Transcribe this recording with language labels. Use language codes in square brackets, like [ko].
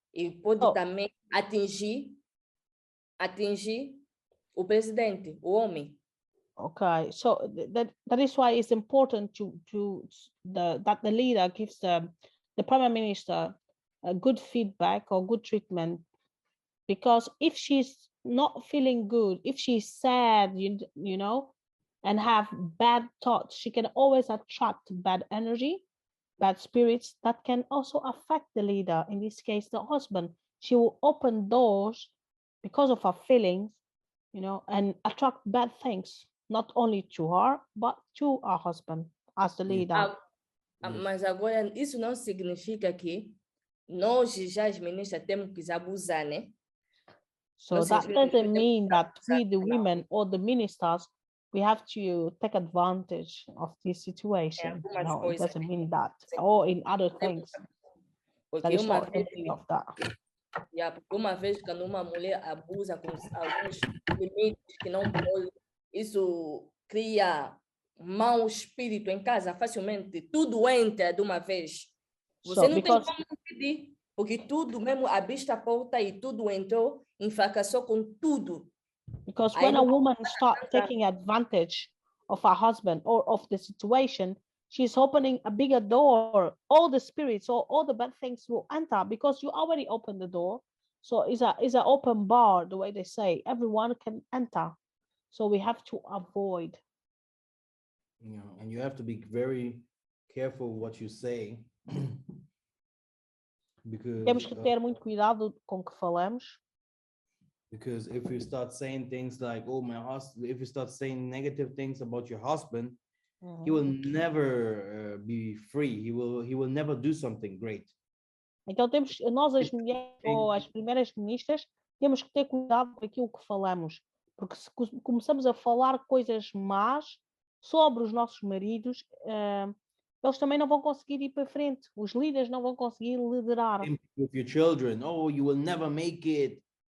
[pt] E pode também atingir o presidente, o homem. [en] Okay, so that is why it's important that the leader gives the prime minister a good feedback or good treatment, because if she's not feeling good, if she's sad, you know, and have bad thoughts, she can always attract bad energy, bad spirits that can also affect the leader. In this case, the husband. She will open doors because of her feelings, you know, and attract bad things. Not only to her, but to her husband as the leader. [pt] Mas agora, isso não significa que nós, já as ministras, temos que abusar, né? [en] So that doesn't mean that we, the women or the ministers, we have to take advantage of this situation. No, it doesn't mean that. Or in other things. That is not thinking of that. [pt] Yeah, porque uma vez quando uma mulher abusa com alguns limites que não pode, isso cria mau espírito em casa facilmente. Tudo entra de uma vez. Você não tem como impedir, porque tudo mesmo abriste a porta e tudo entrou, enfracassou com tudo. [en] Because when a woman starts taking advantage of her husband or of the situation, she's opening a bigger door. All the spirits or all the bad things will enter because you already opened the door. So it's an open bar, the way they say. Everyone can enter. So we have to avoid. And you have to be very careful what you say. [pt] Temos que ter muito cuidado com o que falamos. [en] Because if you start saying things like, oh, my husband, if you start saying negative things about your husband, he will never be free. He will never do something great. [pt] Então nós as mulheres ou as primeiras ministras, temos que ter cuidado com aquilo que falamos. Porque se começamos a falar coisas más sobre os nossos maridos, eles também não vão conseguir ir para frente. Os líderes não vão conseguir liderar. [en] With your children, oh, you will never make it.